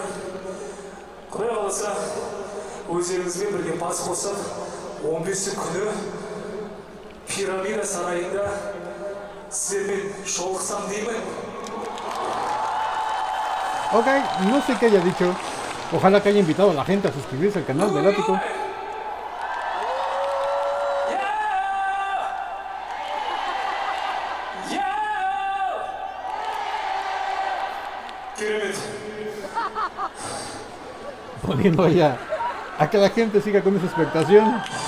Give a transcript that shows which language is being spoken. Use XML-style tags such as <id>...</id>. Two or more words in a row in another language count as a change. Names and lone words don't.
<kk>Құдай қаласа өздеріңізбен бірге бас қосып 15 күні пирамида сарайында сіздермен жолықсам деймін.</kk> <es>Ok, no sé qué haya dicho. Ojalá que haya invitado a la gente a suscribirse al canal del Ático. Poniendo ya a que la gente siga con esa expectación.</es>